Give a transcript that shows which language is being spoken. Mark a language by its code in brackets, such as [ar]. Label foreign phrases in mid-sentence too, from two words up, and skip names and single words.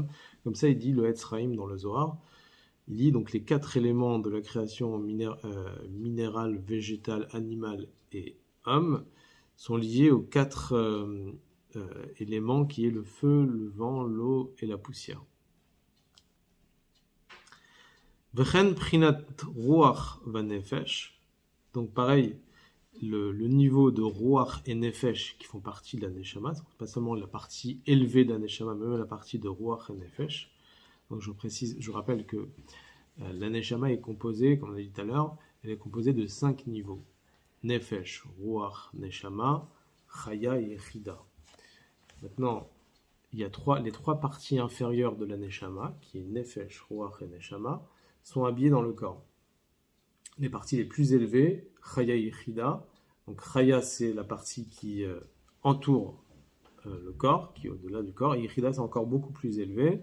[fr] Comme ça, il dit le Etz Chaim dans le Zohar. Il dit donc les quatre éléments de la création minérale, végétale, animale et homme sont liés aux quatre éléments qui est le feu, le vent, l'eau et la poussière. [he] וכן בחינת רוח ונפש. [fr] Donc pareil, le niveau de ruach et nefesh qui font partie de la neshama, pas seulement la partie élevée de la neshama, mais même la partie de ruach et nefesh. Donc je rappelle que la neshama est composée, comme on a dit tout à l'heure, elle est composée de 5 niveaux. [he] נפש, רוח, נשמה, חיה [fr] et chida. Maintenant, il y a les trois parties inférieures de la neshama, qui est [he] נפש, רוח [fr] et neshama, sont habillées dans le corps. Les parties les plus élevées, chaya et chida. Donc chaya, c'est la partie qui entoure le corps, qui est au-delà du corps, et chida, c'est encore beaucoup plus élevé.